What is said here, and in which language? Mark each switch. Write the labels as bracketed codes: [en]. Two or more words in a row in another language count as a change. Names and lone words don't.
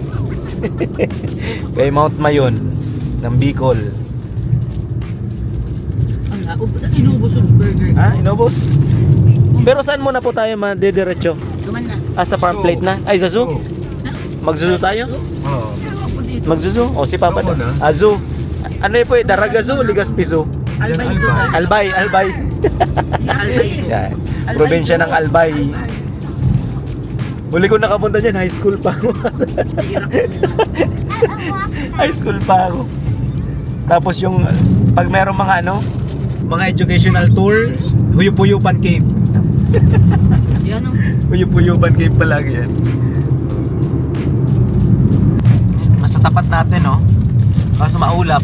[tl] Kay Mount Mayon ng Bicol. Inubos yung burger. Inubos? Pero saan muna po tayo madediretso? Guman na. Sa farm plate na? Ay, sa zoo? Magzuzo tayo? Oo. Magzuzo? O si Papa Oo na. na. Zoo. Ano po Daraga Zoo, Legazpi Zoo? Albay. Albay. Albay. Yan. Probinsya ng Albay. Huli ko nakapunta dyan, [en] high school [tl] pa ako. [en] High school [tl] pa ako. Tapos yung pag merong mga [en] educational tour, [tl] Huyup-Huyupan Cave. Yan o. Huyup-Huyupan Cave palagi yan. Nasa tapat natin, kaso maulap.